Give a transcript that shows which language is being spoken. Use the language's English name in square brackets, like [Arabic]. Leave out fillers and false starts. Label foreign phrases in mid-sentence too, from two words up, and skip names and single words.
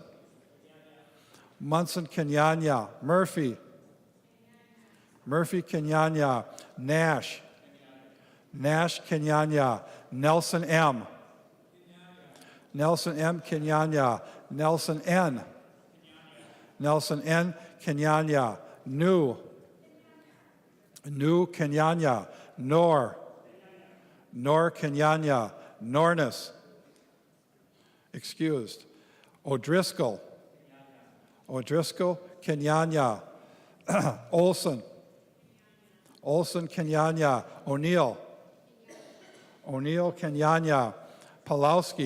[English] Munson Kenyanya. Murphy. Murphy Kenyanya. Nash. Nash Kenyanya. Nelson M. Nelson M. Kenyanya. Nelson N. Nelson N. Kenyanya. New. New Kenyanya. Nor. Nor Kenyanya. Nornis. Excused. O'Driscoll. O'Driscoll Kenyanya. Olson. Olson Kenyanya. O'Neill. O'Neill Kenyanya. Pulowski.